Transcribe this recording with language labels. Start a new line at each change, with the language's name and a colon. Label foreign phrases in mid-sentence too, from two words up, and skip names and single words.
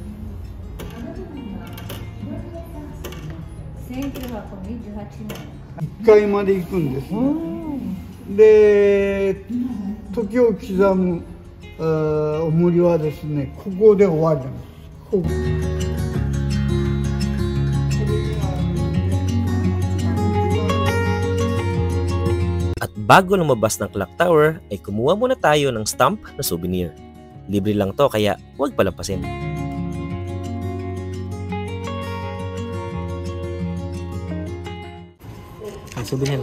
Japanese: 1928 年。 1階まで行くんです。で、時を刻む重りはですね、ここで終わりなんです。ここ
Filipino: At bago lumabas ng clock tower ay kumuha muna tayo ng stamp na souvenir. Libre lang to kaya huwag palampasin. Ay, souvenir.